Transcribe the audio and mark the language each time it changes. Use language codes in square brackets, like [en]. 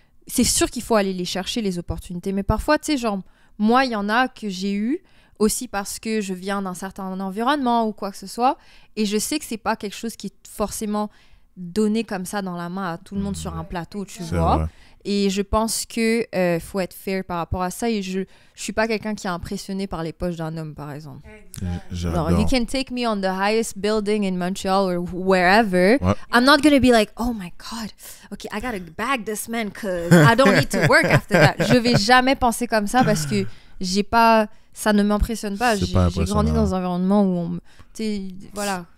[fr] C'est sûr qu'il faut aller les chercher, les opportunités. Mais parfois, tu sais, genre, moi, il y en a que j'ai eu aussi parce que je viens d'un certain environnement ou quoi que ce soit. Et je sais que c'est pas quelque chose qui est forcément donné comme ça dans la main à tout le monde sur un plateau, tu vois. Vrai. Et je pense que faut être fair par rapport à ça. Et je suis pas quelqu'un qui est impressionné par les poches d'un homme, par exemple. J'adore. [en] No, you can take me on the highest building in Montreal or wherever. I'm not going to be like, oh my God, okay, I got to bag this man because I don't need to work after that. [fr] Je vais jamais penser comme ça parce que j'ai pas... Ça ne m'impressionne pas. J'ai grandi dans un environnement où voilà.